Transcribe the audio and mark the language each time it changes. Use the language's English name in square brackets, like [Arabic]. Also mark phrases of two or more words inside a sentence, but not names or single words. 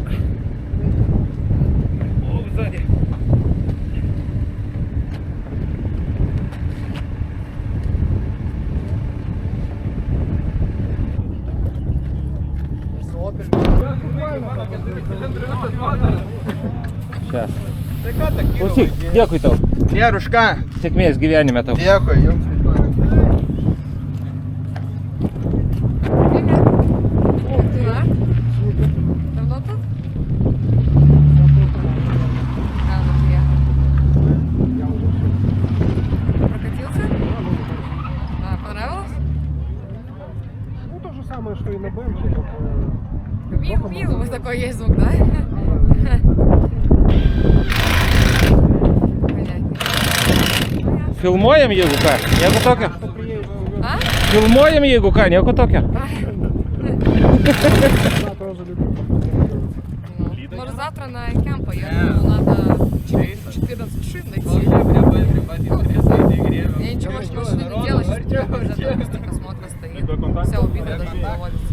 [Russian] О, сзади. Сейчас. [Lithuanian] Klausyk, dėkui tau. Nėra už ką. Sėkmės gyvenime tau. Dėkui, jums. [Russian] Давно тут? Рано приехал. Прокатился? А, понравилось? Ну, то же самое, что и на БМВ, только... Мил, вот такой есть звук, да? [Lithuanian] Filmuojam jeigu ką, nieko tokio. [Russian] А? [Lithuanian] Filmuojam jeigu ką, nieko tokio. [Russian] Может завтра на кемп поедем, но надо 14 шин найти. Я ничего больше машины не делаю, сейчас из-за того, просмотра стоит. Вся убитая, даже не заводится.